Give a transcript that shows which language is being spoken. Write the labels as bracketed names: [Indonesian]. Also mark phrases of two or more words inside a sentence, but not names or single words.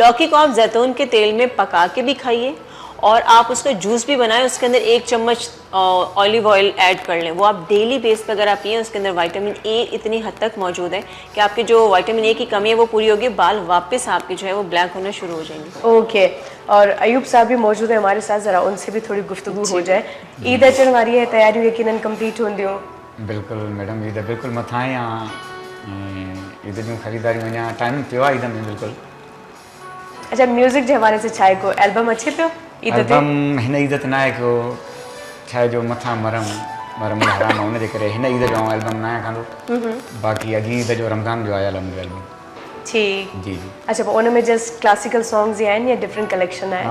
[Urdu] لوکی کو آپ زیتون کے تیل میں پکا کے بھی کھائیے، اور آپ اس کا جوس بھی بنائیں، اس کے اندر 1 چمچ [English] olive oil add [Urdu] کر لیں، وہ آپ [English] daily base [Urdu] پر اگر آپ پیے، اس کے اندر [English] vitamin A [Urdu] اتنی حد تک موجود ہے کہ آپ کے جو [English] vitamin A [Urdu] کی کمی ہے وہ پوری ہوگی، بال واپس آپ کے جو ہے وہ بلیک ہونا شروع ہو جائیں گے. اوکے، اور ایوب صاحب بھی موجود ہے ہمارے ساتھ، ذرا ان سے بھی تھوڑی گفتگو ہو جائے. [Sindhi] ईद अचण वारी है, तैयारियों यकीनन कंप्लीट होंदी हो? बिल्कुल मैडम, ईद बिल्कुल मथा या ईद जूं ख़रीदारी वञा टाइम पियो आहे ईद में बिल्कुल। अच्छा, म्यूज़िक जे हवाले से छाए को एल्बम अचे पियो ईद ते? एल्बम हिन ईद ते न आहे को छाए जो मथा मरम हराम हुन जे करे हिन ईद जो एल्बम न आहे कंदो, बाक़ी अॻी ईद जो रमज़ान जो आयल आहे एल्बम। ठीक, जी जी। अच्छा, पोइ उन में [English] just classical songs [Sindhi] ही आहिनि या [English] different collection [Sindhi] आहे?